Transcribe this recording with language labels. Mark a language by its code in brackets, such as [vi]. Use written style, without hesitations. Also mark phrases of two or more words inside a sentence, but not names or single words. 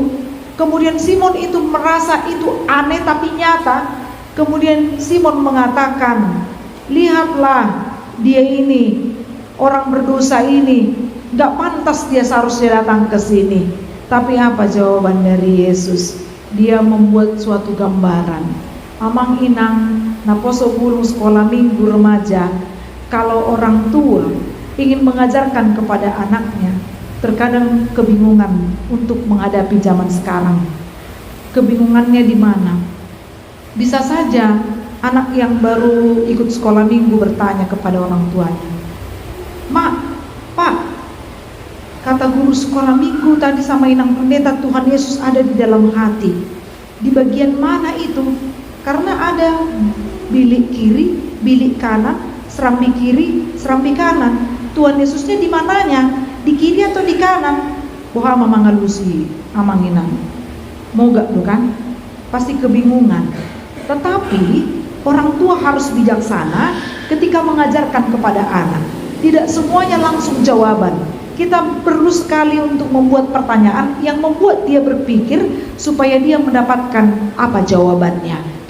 [id] Kemudian Simon itu merasa itu aneh tapi nyata. Kemudian Simon mengatakan, lihatlah dia ini, orang berdosa ini, gak pantas dia seharusnya datang ke sini. Tapi apa jawaban dari Yesus? Dia membuat suatu gambaran. [bbc] Amang inang naposo bulung [id] sekolah minggu remaja, kalau orang tua ingin mengajarkan kepada anaknya, terkadang kebingungan untuk menghadapi zaman sekarang. Kebingungannya di mana? Bisa saja anak yang baru ikut sekolah minggu bertanya kepada orang tuanya, "Mak, Pak, kata guru sekolah minggu tadi sama inang pendeta, Tuhan Yesus ada di dalam hati. Di bagian mana itu? Karena ada bilik kiri, bilik kanan, serambi kiri, serambi kanan. Tuhan Yesusnya di mananya? Di kiri atau di kanan?" Wah, [bbc] mama ngalusi, amang inang. [id] Mau gak bukan? Pasti kebingungan. Tetapi orang tua harus bijaksana ketika mengajarkan kepada anak. Tidak semuanya langsung jawaban. Kita perlu sekali untuk membuat pertanyaan yang membuat dia berpikir supaya dia mendapatkan apa jawabannya.